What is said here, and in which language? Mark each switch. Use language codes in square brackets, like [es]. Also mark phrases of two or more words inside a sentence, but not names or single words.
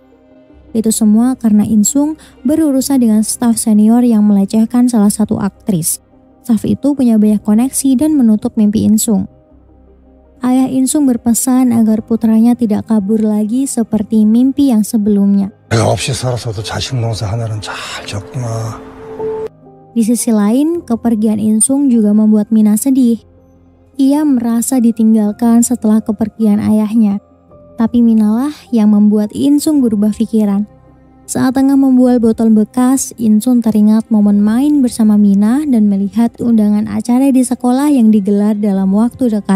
[id] Itu semua karena In-sung berurusan dengan staf senior yang melecehkan salah satu aktris. Staf itu punya banyak koneksi dan menutup mimpi In-sung. Ayah In-sung berpesan agar putranya tidak kabur lagi seperti mimpi yang sebelumnya. [ko] 내가 없이 살아서도 자식 농사 하나는 잘 졌구나. [id] Di sisi lain, kepergian In-sung juga membuat Mina sedih. Ia merasa ditinggalkan setelah kepergian ayahnya. Tapi Minalah yang membuat In-sung berubah pikiran. Saat tengah membual botol bekas, In-sung teringat momen main bersama Mina dan melihat undangan acara di sekolah yang digelar dalam waktu dekat.